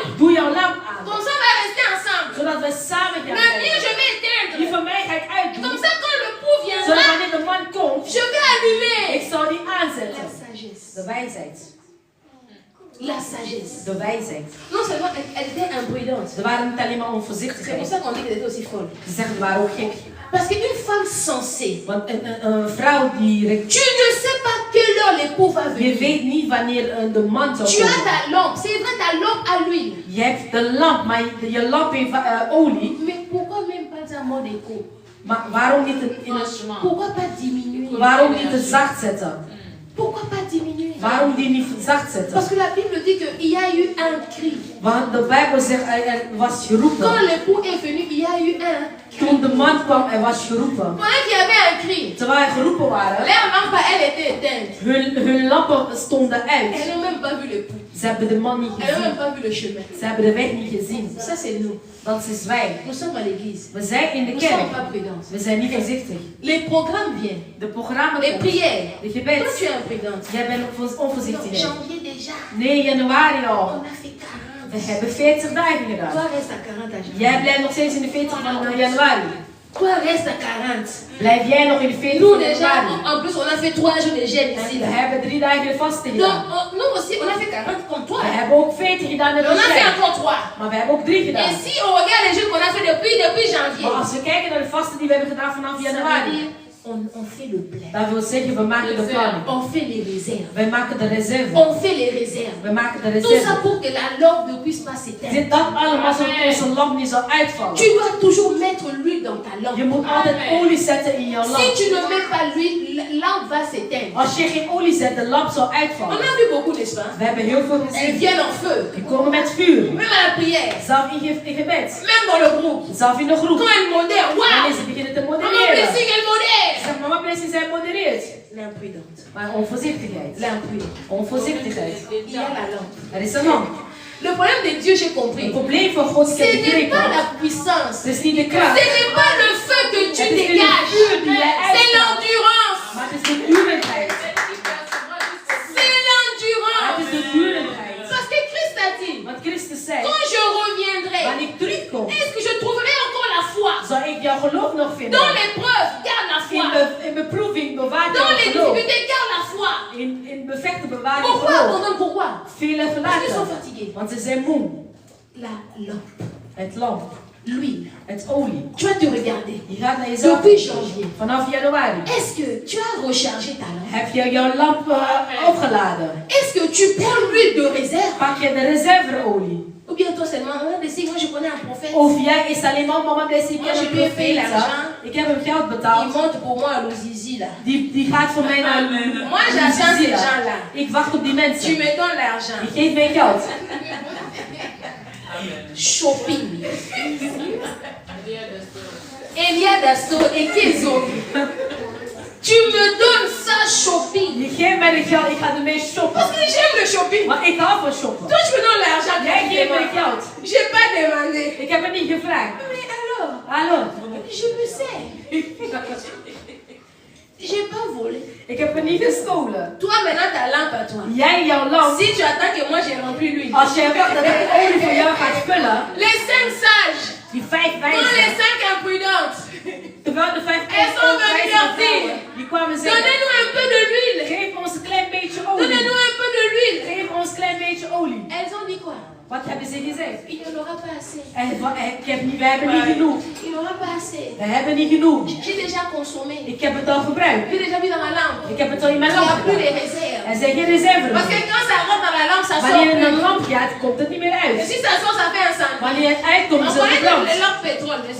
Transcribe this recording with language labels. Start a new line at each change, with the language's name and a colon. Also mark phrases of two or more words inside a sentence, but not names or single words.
Dutch: Doe jouw lamp aan.
French: Comme ça, on va rester ensemble.
Dutch: Zodat we samen gaan
French: Le mien,
Dutch: werken.
French: je vais éteindre.
Dutch: Die van mij ga ik uitdoen.
French: Comme ça, quand le pou
Dutch: Zodat
French: viendra,
Dutch: wanneer de man komt,
French: je vais allumer.
Dutch: ik zal die aanzetten.
French: La sagesse.
Dutch: De wijsheid.
French: La sagesse.
Dutch: De wijsheid.
French: Non seulement elle était imprudente.
Dutch: Ze waren niet alleen maar
French: C'est pour
Dutch: onvoorzichtig.
French: ça qu'on dit qu'elle était aussi folle.
Dutch: Ze zeggen ze waren ook gek.
French: Parce qu'une femme sensée,
Dutch: Want een vrouw die...
French: tu ne sais pas quelle heure l'époux va
Dutch: Je
French: venir.
Dutch: weet niet wanneer de man zal
French: Tu as
Dutch: komen.
French: ta lampe. C'est vrai, ta lampe à l'huile.
Dutch: Je hebt de lamp, maar je lamp heeft olie.
French: Mais pourquoi même pas un mode écho?
Dutch: Maar waarom niet in een...
French: Franchement. Pourquoi pas diminuer?
Dutch: Waarom niet te zacht zetten?
French: Pourquoi pas diminuer?
Dutch: Waarom die niet zacht zetten?
French: Parce que la Bible dit qu'il y a eu un cri.
Dutch: Want de Bijbel zegt er was
French: Quand
Dutch: geroepen.
French: l'époux est venu, il y a eu un cri.
Dutch: Toen de man kwam, er was geroepen.
French: Pendant qu'il y avait un cri,
Dutch: Terwijl er geroepen waren,
French: leur lampe, elle était éteinte.
Dutch: hun lampen stonden
French: Elles
Dutch: uit.
French: n'ont même pas vu l'époux.
Dutch: Ze hebben de man niet
French: Elles n'ont même
Dutch: gezien.
French: pas vu le chemin.
Dutch: Ze hebben de weg niet gezien.
French: Ça, c'est nous.
Dutch: Dat is wij.
French: Nous sommes à l'église.
Dutch: We zijn in de
French: Nous ne sommes
Dutch: kerk.
French: pas prudents.
Dutch: We zijn niet voorzichtig.
French: Les programmes viennent.
Dutch: De programma's,
French: Les prières.
Dutch: de
French: Toi,
Dutch: gebed.
French: tu es imprudente.
Dutch: Jij bent
French: Non,
Dutch: onvoorzichtig.
French: janvier déjà.
Dutch: Nee, januari al.
French: On a fait 40.
Dutch: We hebben 40 dagen gedaan.
French: Toi, reste à 40 à janvier.
Dutch: Jij blijft nog steeds in de 40 van januari.
French: Toi, reste à 40.
Dutch: Blijf jij nog in de 40
French: Nous
Dutch: van
French: déjà,
Dutch: januari.
French: en plus, on a fait 3 jours de jeûne
Dutch: En
French: ici.
Dutch: we
French: Là.
Dutch: hebben 3 dagen vasten
French: Donc,
Dutch: gedaan.
French: nous aussi, on a fait 40 comme toi.
Dutch: We hebben ook 40 gedaan in
French: Mais on a fait
Dutch: de
French: encore 3.
Dutch: Maar we hebben ook 3
French: Et
Dutch: gedaan.
French: si on regarde les jours qu'on a fait depuis janvier,
Dutch: Maar als we kijken naar de vasten die we hebben gedaan vanaf
French: ça veut
Dutch: januari,
French: dire, on fait le plein.
Dutch: dat wil zeggen we maken de planning.
French: On fait les réserves.
Dutch: Wij maken de reserve.
French: On fait les réserves.
Dutch: We maken de
French: Tout ça
Dutch: reserve.
French: pour que la lampe ne puisse pas s'éteindre.
Dutch: Dit dat allemaal zodat onze lamp niet zal uitvallen.
French: Tu dois toujours mettre l'huile dans ta
Dutch: Je
French: lampe.
Dutch: moet altijd olie zetten in jouw
French: Si
Dutch: lamp.
French: tu ne mets pas l'huile, la lampe va s'éteindre.
Dutch: Als je geen olie zet, de lamp zal
French: On
Dutch: uitvallen.
French: a vu beaucoup, n'est-ce pas?
Dutch: We hebben heel veel
French: Elles
Dutch: gezien.
French: viennent en feu.
Dutch: Die komen met vuur.
French: Même à la prière.
Dutch: Zelf in gebed.
French: Même dans le groupe.
Dutch: Zelf in de groep.
French: Quand elles modèrent,
Dutch: Wanneer
French: waouh!
Dutch: ze beginnen te
French: Maman
Dutch: modereren.
French: Blessing, elle modère.
Dutch: Zeg, mama Blessing, zij modereert.
French: L'imprudente.
Dutch: Maar onvoorzichtigheid.
French: L'imprudente.
Dutch: Onvoorzichtigheid.
French: Il y a la lampe.
Dutch: Er is een lamp.
French: Le problème de Dieu, j'ai
Dutch: Het
French: compris.
Dutch: probleem van God, ik
French: Ce
Dutch: heb
French: n'est pas
Dutch: begrepen.
French: la puissance.
Dutch: Het is niet de
French: Ce
Dutch: kracht.
French: n'est pas le feu que tu
Dutch: Het is niet de
French: dégages.
Dutch: vuur die jij
French: C'est
Dutch: uitstraalt.
French: l'endurance.
Dutch: Maar het is de durendheid.
French: C'est
Dutch: Het
French: l'endurance.
Dutch: is de durendheid.
French: Parce que Christ a dit,
Dutch: Want Christus zei,
French: quand je reviendrai,
Dutch: wanneer ik terugkom,
French: est-ce que je trouverai encore la foi?
Dutch: zal ik jouw geloof nog vinden.
French: Dans l'épreuve, garde la foi.
Dutch: In beproeving bewaar
French: Dans
Dutch: jouw
French: les
Dutch: geloof.
French: difficultés, garde la foi.
Dutch: In bevechten bewaar je
French: Pourquoi?
Dutch: geloof.
French: Pardon, pourquoi?
Dutch: Velen
French: Parce qu'ils sont
Dutch: verlaten.
French: fatigués.
Dutch: Want ze zijn moe.
French: La lampe,
Dutch: Het lamp.
French: l'huile.
Dutch: Het olie.
French: Tu vas te regarder.
Dutch: Je gaat naar jezelf.
French: Depuis janvier,
Dutch: Vanaf januari.
French: est-ce que tu as rechargé ta lampe?
Dutch: Heb je jouw lamp opgeladen?
French: Est-ce que tu prends l'huile de réserve?
Dutch: Pak je de reserveolie?
French: Ou bien toi seulement, maman Blessing, moi je connais un prophète.
Dutch: Of jij is alleen maar mama Blessing, ik
French: Moi,
Dutch: heb
French: je
Dutch: een
French: lui ai payé
Dutch: profeet.
French: l'argent.
Dutch: Ik heb hem geld
French: Il
Dutch: betaald.
French: monte pour moi à l'Ozizi là.
Dutch: Die gaat voor mij naar
French: Moi j'attends ces
Dutch: Zizia.
French: gens-là.
Dutch: Ik wacht op die
French: Tu
Dutch: mensen.
French: me donnes l'argent.
Dutch: Je geeft mij geld.
French: Shopping. Elia Dasto et Kezogi. Tu me donnes ça shopping.
Dutch: Je geeft mij de geld, ik ga ermee shoppen.
French: Parce que j'aime le shopping.
Dutch: Maar ik hou van shoppen.
French: Toi tu me donnes l'argent.
Dutch: Jij geeft mij
French: gratuitement.
Dutch: geld.
French: J'ai pas demandé.
Dutch: Ik heb het niet gevraagd.
French: Mais alors,
Dutch: Hallo.
French: je me sais. J'ai pas volé.
Dutch: Ik heb het niet gestolen.
French: Toi maintenant ta lampe à toi.
Dutch: Jij jouw lamp.
French: Si tu attends que moi j'ai rempli l'huile.
Dutch: Als jij wacht dat ik olie voor jou gaat vullen.
French: Les 5 sages.
Dutch: Die 5
French: Quand les
Dutch: wijzen.
French: 5 imprudentes.
Dutch: Terwijl de 5
French: Elles sont venues
Dutch: wijze
French: leur
Dutch: vrouwen.
French: dire.
Dutch: Die kwamen zeggen.
French: Donnez-nous un peu de l'huile.
Dutch: Geef ons een klein beetje olie.
French: Donnez-nous un peu de l'huile.
Dutch: Geef ons een klein beetje olie.
French: Elles ont dit quoi?
Dutch: Wat hebben ze gezegd?
French: Il n'y en aura pas assez.
Dutch: We hebben niet genoeg.
French: Il n'y en aura pas assez.
Dutch: We hebben niet genoeg.
French: J'ai déjà consommé.
Dutch: Ik heb het al gebruikt.
French: J'ai déjà mis dans ma lampe.
Dutch: Ik heb het al in
French: Il
Dutch: mijn
French: n'y a
Dutch: lamp
French: plus les
Dutch: gedaan.
French: réserves.
Dutch: Er zijn geen reserves
French: Parce que
Dutch: meer.
French: quand ça rentre dans la lampe, ça sort
Dutch: Wanneer het in een
French: plus.
Dutch: lamp gaat, komt het niet meer
French: Et
Dutch: uit.
French: si ça sort, ça fait un sang.
Dutch: Wanneer het uitkomt,
French: On
Dutch: is het
French: connaît
Dutch: brand.
French: les lampes pétrole, n'est-ce